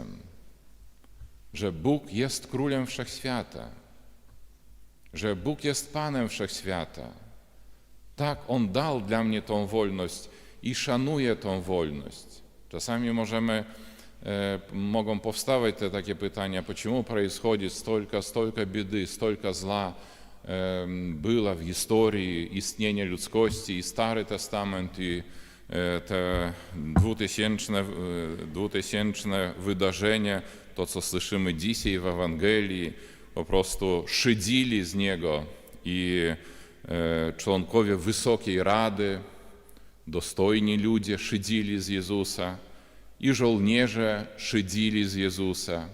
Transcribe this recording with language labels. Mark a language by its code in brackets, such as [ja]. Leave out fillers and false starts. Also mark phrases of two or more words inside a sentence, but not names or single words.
[pl] Że Bóg jest Królem Wszechświata, że Bóg jest Panem Wszechświata. Tak, On dał dla mnie tą wolność i szanuje tą wolność. Czasami mogą powstawać te takie pytania, [ru] почему происходит столько беды, столько зла было в истории [pl] istnienia ludzkości i Stary Testament i te 2000 wydarzenia, to co słyszymy dzisiaj w Ewangelii, po prostu szydzili z Niego i członkowie Wysokiej Rady, dostojni ludzie szydzili z Jezusa i żołnierze szydzili z Jezusa.